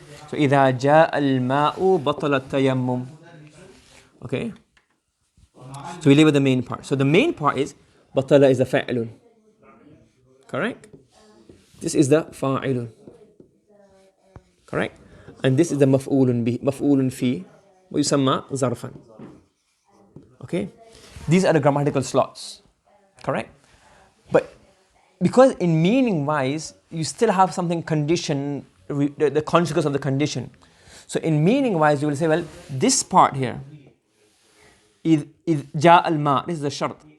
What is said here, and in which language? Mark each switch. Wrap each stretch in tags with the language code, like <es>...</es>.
<ar>So إذا جاء الماء بطلت تيمم.</ar> <en>Okay. So we leave with the main part. So the main part is بطل is the فاعل. Correct? This is the فاعل. Correct?</en> <ar>And this is the مفعول به, مفعول فيه, ويسمى ظرفا.</ar> <en>Okay? These are the grammatical slots. Correct? But because in meaning wise, you still have something condition, the consequence of the condition. So in meaning wise, you will say, well, this part here, إذ جاء الماء, this is the shart.</en>